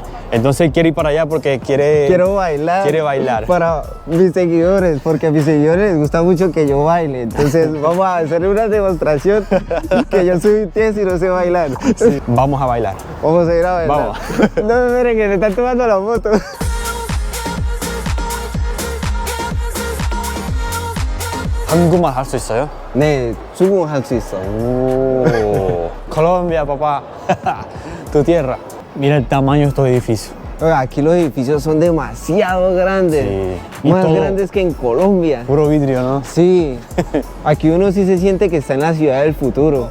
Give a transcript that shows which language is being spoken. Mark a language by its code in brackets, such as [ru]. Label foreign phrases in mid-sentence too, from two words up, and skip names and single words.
[es] Entonces él quiere ir para allá porque Quiero bailar. Quiere bailar. Para mis seguidores, porque a mis seguidores les gusta mucho que yo baile. Entonces vamos a hacer una demostración que yo soy un tieso y no sé bailar. Sí, vamos a bailar. Vamos a ir a bailar. Vamos. No me miren que se están tomando la foto. [ko] 한국말 할 수 있어요? 네, 수긍할 수 있어. [es] Colombia, papá. Tu tierra. Mira el tamaño de estos edificios. Aquí los edificios son demasiado grandes. Sí. Y Más todo- grandes que en Colombia. Puro vidrio, ¿no? Sí. Aquí uno sí se siente que está en la ciudad del futuro.